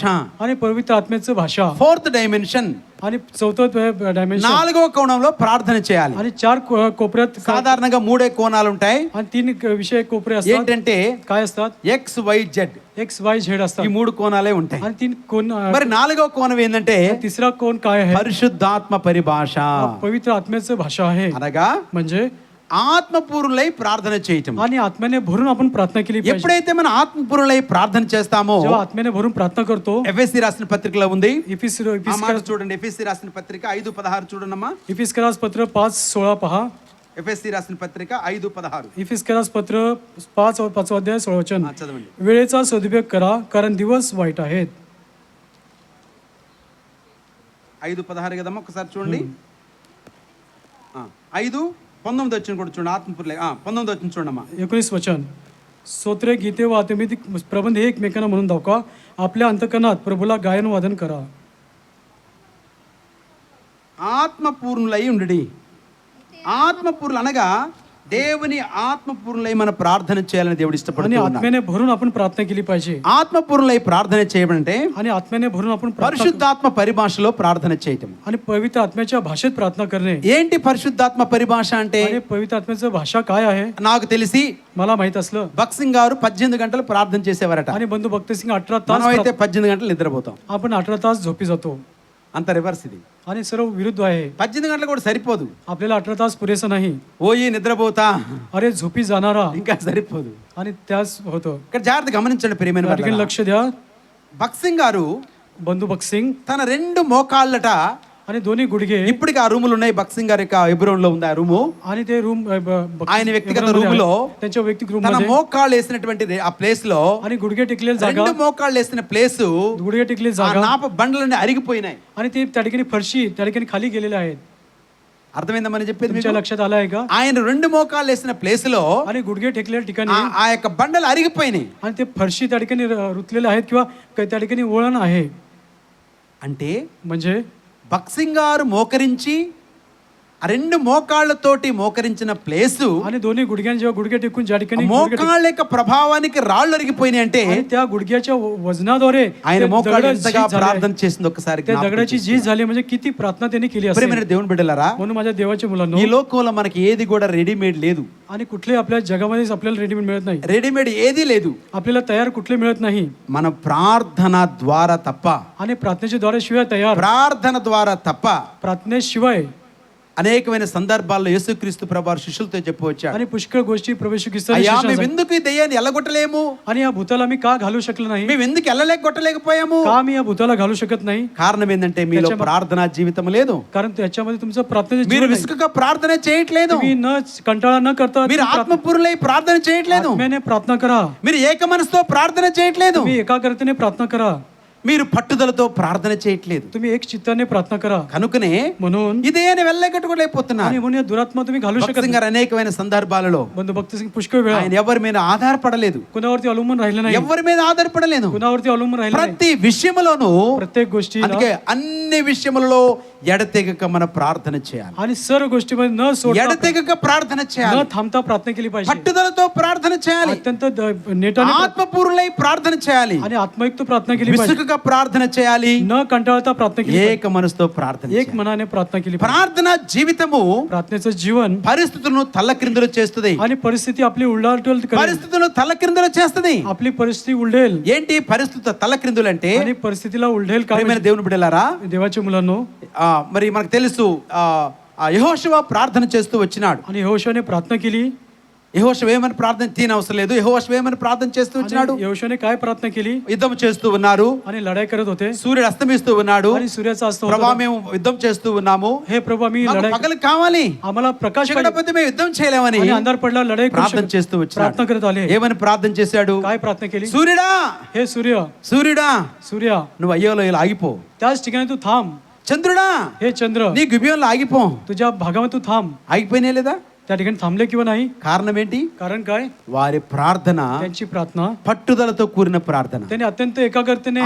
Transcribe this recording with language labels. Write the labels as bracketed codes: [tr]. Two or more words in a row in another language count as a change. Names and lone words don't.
[mr] आणि पवित्र आत्म्याचं भाषा. [te] 4th డైమెన్షన్, [mr] आणि 4th डायमेन्शन. [te] 4వ కోణంలో ప్రార్థన చేయాలి. [mr] आणि 4 कोपऱ्यात [te] సాధారణంగా 3 కోణాలు ఉంటాయి. [mr] आणि 3 विषय कोपरे असतात. [te] ఏంటంటే [mr] काय असतात? XYZ, XYZ असतात. [te] ఈ 3 కోణాలే ఉంటాయి. [mr] आणि 3 कोण. [te] మరి 4వ కోణం ఏంటంటే [mr] तिसरा कोण काय आहे? [te] పరిశుద్ధాత్మ పరిభాష, [mr] पवित्र आत्म्याचं भाषा आहे. [te] అనగా [mr] म्हणजे [te] ఆత్మపూర్ణులై ప్రార్థన చేయటం. [mr] आणि आत्म्याने भरून आपण प्रार्थना केली पाहिजे. [te] ఎప్పుడైతే మనం ఆత్మపూర్ణులై ప్రార్థన చేస్తామో, [mr] जेव्हा आत्म्याने भरून प्रार्थना करतो. [te] ఎఫెసీ రాసిన పత్రికలో ఉంది. ఆ మాట [mr] इफिस [te] చూడండి, ఎఫెసీ రాసిన పత్రిక 5:16 చూడండమ్మా. [mr] इफिस्करास पत्र 5:16 पहा. [te] ఎఫెసీ రాసిన పత్రిక 5:16 [mr] इफिस्करास पत्र 5 अध्याय 16 वचन. [te] చదవండి. [mr] वेळेचा सदुपयोग करा, कारण दिवस वाईट आहेत. [te] 5:16 కదమ్మా, ఒకసారి చూడండి. 5:19 వచ్చిన కూడా చూడండి. ఆత్మపూర్ణులై 19 వచ్చిన చూడమ్మా. [mr] 19 वचन. स्तोत्रे, गीते व आत्मिक प्रबंध हे एकमेकांना म्हणून दाखवा. आपल्या अंतकरणात प्रभूला गायन वादन करा. [te] ఆత్మపూర్ణులై ఉండుడి. ఆత్మపూర్ణులు అనగా దేవుని ఆత్మపూర్ణులై మన ప్రార్థన చేయాలని దేవుడు [mr] आणि [te] ఇష్టపడుతున్నాడు. [mr] आत्म्याने भरून आपण प्रार्थना केली पाहिजे. [te] ఆత్మపూర్ణులై ప్రార్థన చేయమంటే [mr] आणि आत्म्याने भरून आपण [te] పరిశుద్ధాత్మ పరిభాషలో ప్రార్థన చేయటం. [mr] आणि पवित्र आत्म्याच्या भाषेत प्रार्थना करणे. [te] ఏంటి పరిశుద్ధాత్మ పరిభాష అంటే? [mr] आणि पवित्र आत्म्याचं भाषा काय आहे? [te] నాకు తెలిసి [mr] मला माहित असलं. [te] భక్సింగ్ గారు 18 గంటలు ప్రార్థన చేసేవారట. [mr] आणि बंधू भक्तसिंग 18 तास [te] మనం అయితే 18 గంటలు నిద్రపోతాం. [mr] आपण 18 तास झोपी जातो. [te] అంత రివర్స్ ఇది. [mr] आणि सर्व विरुद्ध आहे. [te] 18 గంటలు కూడా సరిపోదు. [mr] आपल्याला 18 तास पुरेसं नाही. [te] ఓయి నిద్రపోతా [mr] अरे झोपी जाणारा [te] ఇంకా సరిపోదు. [mr] आणि त्याच होतं. [te] ఇక్కడ జాగ్రత్త గమనించండి ప్రియమైన [mr] या ठिकाणी [te] వాళ్ళారా. [mr] लक्ष द्या. [te] భక్సింగ్ గారు [mr] बंधू भक्तसिंग [te] తన 2 మోకాళ్ళట, [mr] आणि दोन्ही गुडघे. [te] ఇప్పటికి ఆ రూములు ఉన్నాయి. భక్సింగ్ గారి యొక్క హెబ్రోన్ లో ఉంది ఆ రూము. [mr] आणि ते रूम [te] ఆయన వ్యక్తిగత రూములో [mr] त्यांच्या वैयक्तिक रूम [te] తన [mr] मध्ये. [te] మోకాళ్ళు వేసినటువంటి ఆ ప్లేస్ లో [mr] आणि गुडघे टेकलेली जागा. [te] 2 మోకాళ్ళు వేసిన ప్లేస్ [mr] गुडघे टेकलेली [te] ఆ [mr] जागा. [te] నాప బండలన్నీ అరిగిపోయినాయి. [mr] आणि ते त्या ठिकाणी फरशी त्या ठिकाणी खाली गेलेले आहेत. [te] అర్థమైందని చెప్పేది [mr] तुमच्या [te] మీకు? [mr] लक्षात आलं आहे का? [te] ఆయన 2 మోకాళ్ళు వేసిన ప్లేస్ లో [mr] आणि गुडघे टेकलेल्या ठिकाणी [te] ఆ యొక్క బండలు అరిగిపోయినాయి. [mr] आणि ते फरशी त्या ठिकाणी रुतलेले आहेत किंवा त्या ठिकाणी वळण आहे. [te] అంటే [mr] म्हणजे [te] భక్సింగ్ గారు మోకరించి ఆ 2 మోకాళ్ళతోటి మోకరించిన ప్లేసు, [mr] आणि दोन्ही गुडघ्यांनी जेव्हा गुडघे टेकून ज्या ठिकाणी [te] మోకాళ్ళ యొక్క ప్రభావానికి రాళ్ళు అరిగిపోయినాయి అంటే [mr] आणि त्या गुडघ्याच्या वजनाद्वारे [te] ఆయన [mr] ते [te] మోకాళ్ళు [mr] दगड [te] ఎంతగా [mr] झीज झाले. [te] ప్రార్థన చేసింది ఒకసారి [mr] त्या [te] జ్ఞాపకం [mr] दगडाची [te] చేసుకోండి. [mr] झीज झाली म्हणजे किती प्रार्थना त्यांनी केली असेल. [te] ప్రియమైన దేవుని బిడ్డలారా, [mr] म्हणून माझ्या देवाच्या मुलांनो, [te] ఈ లోకంలో మనకి ఏది కూడా రెడీమేడ్ లేదు. [mr] आणि कुठले आपल्या जगामध्ये आपल्याला रेडीमेड मिळत नाही. [te] రెడీమేడ్ ఏది లేదు. [mr] आपल्याला तयार कुठले मिळत नाही. [te] మన ప్రార్థన ద్వారా తప్ప, [mr] आणि प्रार्थनेच्या द्वारे शिवाय तयार [te] ప్రార్థన ద్వారా తప్ప [mr] प्रार्थनेशिवाय [te] అనేకమైన సందర్భాల్లో యేసుక్రీస్తు ప్రభువారు శిష్యులతో చెప్పవచ్చాడు, [mr] आणि पुष्कळ गोष्टी प्रवेश [te] అయ్యా మేము ఎందుకు ఈ దెయ్యాన్ని ఎల్లగొట్టలేము, [mr] आणि या भूताला मी का घालू शकलो नाही, [te] మేము ఎందుకు ఎల్లలేకొట్టలేకపోయాము? [mr] का मी या भूताला घालू शकत नाही? [te] కారణం ఏంటంటే మీలో ప్రార్థనా జీవితం లేదు. [mr] कारण त्याच्यामध्ये तुमचं प्रार्थनेचं [te] మీరు [mr] जीवन नाही. [te] విసుగుగా ప్రార్థన చేయట్లేదు. [mr] तुम्ही न कंटाळा न करता [te] మీరు ఆత్మపూర్ణులై ప్రార్థన చేయట్లేదు. [mr] आत्म्याने प्रार्थना करा. [te] మీరు ఏక మనసుతో ప్రార్థన చేయట్లేదు. [mr] तुम्ही एकाग्रतेने प्रार्थना करा. [te] మీరు పట్టుదలతో ప్రార్థన చేయట్లేదు. [mr] तुम्ही एक चित्ताने प्रार्थना करा. [te] కనుకనే [mr] म्हणून [te] ఇదే వెళ్ళగట్టుకోలేకపోతున్నారు. [mr] आणि म्हणून या दुरात्मा तुम्ही घालू शकत [te] భక్సింగ్ గారు అనేకమైన సందర్భాలలో [mr] बंधू भक्त सिंग पुष्कळ वेळा [te] ఆయన ఎవరి మీద ఆధారపడలేదు. [mr] कुणावरती अवलंबून राहिलं नाही. [te] ఎవరి మీద ఆధారపడలేదు. [mr] कुणावरती अवलंबून राहिलं नाही. [te] ప్రతి విషయములోనూ, [mr] प्रत्येक गोष्टी [te] అందుకే అన్ని విషయములలో ఎడతెగక మన ప్రార్థన చేయాలి. [mr] आणि सर्व गोष्टीमध्ये न सोडता [te] ఎడతెగక ప్రార్థన [mr] न [te] చేయాలి. [mr] थांबता प्रार्थना केली पाहिजे. [te] పట్టుదలతో ప్రార్థన చేయాలి. [mr] अत्यंत नेटाने [te] ఆత్మపూర్ణులై ప్రార్థన చేయాలి. [mr] आणि आत्मयुक्त प्रार्थना केली पाहिजे. [te] విసుగుగా ప్రార్థన చేయాలి. [mr] न कंटाळता प्रार्थना केली [te] ఏక మనసుతో ప్రార్థన [mr] पाहिजे. एक [te] చేయాలి. [mr] मनाने प्रार्थना केली पाहिजे. [te] ప్రార్థన జీవితము [mr] प्रार्थनेचं जीवन [te] పరిస్థితులను తల్లక్రిందులు చేస్తుంది. [mr] आणि परिस्थिती आपली उलटाल करेल. [te] పరిస్థితులను తల్లక్రిందులు చేస్తుంది. [mr] आपली परिस्थिती उलटेल [te] ఏంటి పరిస్థితి తల్లక్రిందులు అంటే? [mr] आणि परिस्थितीला उलटेल काय [te] ప్రియమైన దేవుని బిడ్డలారా, [mr] देवाच्या मुलांनो, [te] మరి మనకు తెలుసు యెహోషువ ప్రార్థన చేస్తూ వచ్చినాడు. [mr] आणि यहोशूने प्रार्थना केली. [te] యెహోషువ ఏమని ప్రార్థన అవసరం లేదు. యెహోషువ ఏమని ప్రార్థన చేస్తూ వచ్చినాడు? [mr] यहोशूने काय प्रार्थना केली? [te] యుద్ధం చేస్తూ ఉన్నారు. [mr] आणि लढाई करत होते. [te] సూర్యుడు అస్తమిస్తూ ఉన్నాడు. [mr] आणि सूर्याचा अस्त होता. [te] ప్రభా మేము యుద్ధం చేస్తూ ఉన్నాము. [mr] हे प्रभू आम्ही [te] మాకు [mr] लढाई [te] పగలు కావాలి, [mr] आम्हाला प्रकाश पाहिजे. [te] చీకటిపోతే మేము యుద్ధం చేయలేమని [mr] आणि अंधार पडला लढाई करू [te] ప్రార్థన [mr] शकत- [te] చేస్తూ వచ్చినాడు. [mr] प्रार्थना करत आले. [te] ఏమని ప్రార్థన చేశాడు? [mr] काय प्रार्थना केली? [te] సూర్యుడా, [mr] हे सूर्य, [te] సూర్యుడా [mr] सूर्य [te] నువ్వు అయ్యోలో ఇలా ఆగిపో. [mr] त्याच ठिकाणी तू थांब. [te] చంద్రుడా [mr] हे चंद्र [te] నీ గుబియంలో ఆగిపో. [mr] तुझ्या भागामध्ये तू थांब. [te] ఆగిపోయినా లేదా? [mr] त्या ठिकाणी थांबले किंवा नाही? [te] కారణం ఏంటి? [mr] कारण काय? [te] వారి ప్రార్థన [mr] त्यांची प्रार्थना, [te] పట్టుదలతో కూడిన ప్రార్థన, [mr] त्यांनी अत्यंत एकाग्रतेने